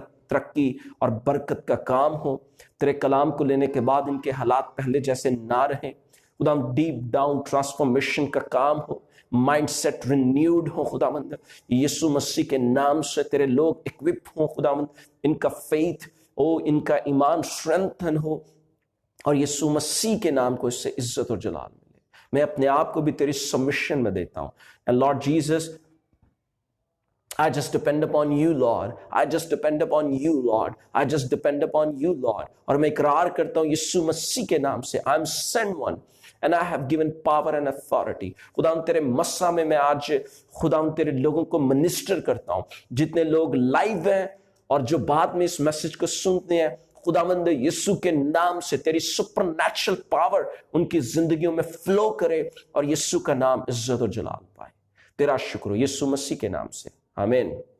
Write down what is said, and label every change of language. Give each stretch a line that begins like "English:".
Urdu: ترقی اور برکت کا کام ہو۔ تیرے کلام کو لینے کے بعد ان کے حالات پہلے جیسے نہ رہیں۔ خداوند ڈیپ ڈاؤن ٹرانسفارمیشن کا کام ہو، مائنڈ سیٹ رینیوڈ ہو۔ خداوند یسوع مسیح کے نام سے تیرے لوگ اکوپ ہوں۔ خداوند ان کا فیتھ ان کا ایمان اسٹرینتھن ہو اور یسوع مسیح کے نام کو اس سے عزت اور جلال ملے۔ میں اپنے آپ کو بھی تیری سبمیشن میں دیتا ہوں۔
English: And Lord Jesus, I just depend upon you, Lord. I just depend upon you, Lord. I just depend upon you, Lord.
Urdu: اور میں اقرار کرتا ہوں یسوع مسیح کے نام سے
English: I'm sent one and I have given power and authority.
Urdu: خداوند تیرے مسا میں آج خداوند تیرے لوگوں کو منسٹر کرتا ہوں، جتنے لوگ لائیو ہیں اور جو بعد میں اس میسج کو سنتے ہیں، خداوند یسوع کے نام سے تیری سپر نیچرل پاور ان کی زندگیوں میں فلو کرے اور یسوع کا نام عزت اور جلال پائے۔ تیرا شکر ہو یسوع مسیح کے نام سے، آمین۔